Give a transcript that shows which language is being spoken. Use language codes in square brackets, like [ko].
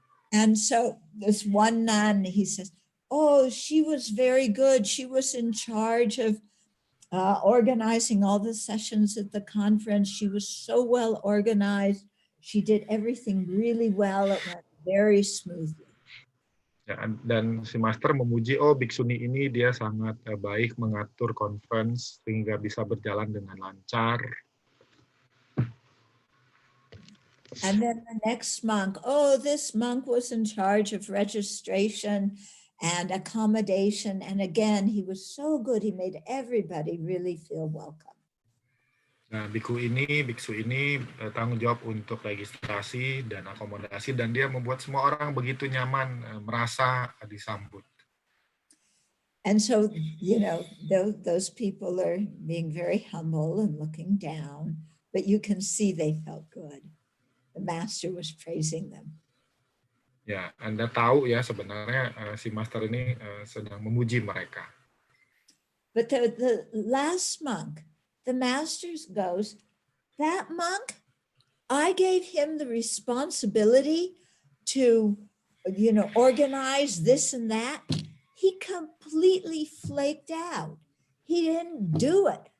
[en] And so this one nun, he says, oh, she was very good. She was in charge of organizing all the sessions at the conference. She was so well organized. She did everything really well. It went very smoothly. [id] Ya, dan si master memuji, oh biksuni ini dia sangat baik mengatur conference sehingga bisa berjalan dengan lancar. [en] And then the next monk, oh, this monk was in charge of registration and accommodation. And again, he was so good. He made everybody really feel welcome. [id] Nah, biksu ini tanggung jawab untuk registrasi dan akomodasi, dan dia membuat semua orang begitu nyaman, merasa disambut. [en] And so, you know, those people are being very humble and looking down, but you can see they felt good. The master was praising them. [id] Ya, Anda tahu ya sebenarnya si master ini sedang memuji mereka. [en] But the last monk, the master goes, that monk, I gave him the responsibility to, you know, organize this and that. He completely flaked out. He didn't do it.